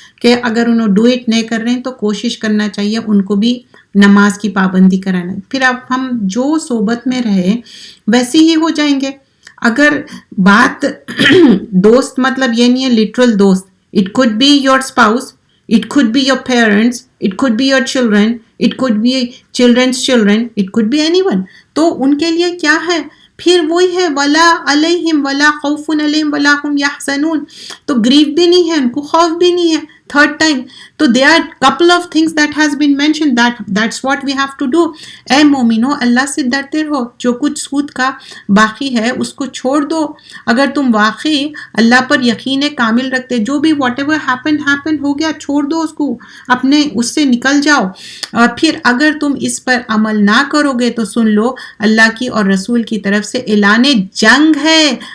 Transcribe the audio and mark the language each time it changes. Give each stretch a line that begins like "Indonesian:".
Urdu: کہ اگر انہوں ڈو اٹ نہیں کر رہے ہیں تو کوشش کرنا چاہیے ان کو بھی نماز کی پابندی کرانا. پھر اب ہم جو صحبت میں رہے ویسے ہی ہو جائیں گے. اگر بات دوست مطلب یہ نہیں ہے لٹرل دوست,
English: It could be your spouse, it could be your parents, it could be your children, it could be children's children, it could be anyone.
Urdu: تو ان کے لیے کیا ہے, پھر وہی ہے
Arabic: ولا علیہم ولا خوف علیہم ولا هم یحزنون.
Urdu: تو گریف بھی نہیں ہے ان کو, خوف بھی نہیں ہے.
English: Third time تو there are couple of things that has been mentioned, that's what we have to do.
Urdu: اے مومنو اللہ سے ڈرتے رہو, جو کچھ سود کا باقی ہے اس کو چھوڑ دو. اگر تم واقعی اللہ پر یقین کامل رکھتے, جو بھی
English: whatever happen
Urdu: ہو گیا, چھوڑ دو اس کو, اپنے اس سے نکل جاؤ. اور پھر اگر تم اس پر عمل نہ کرو گے تو سن لو اللہ کی اور رسول کی طرف سے اعلان جنگ ہے.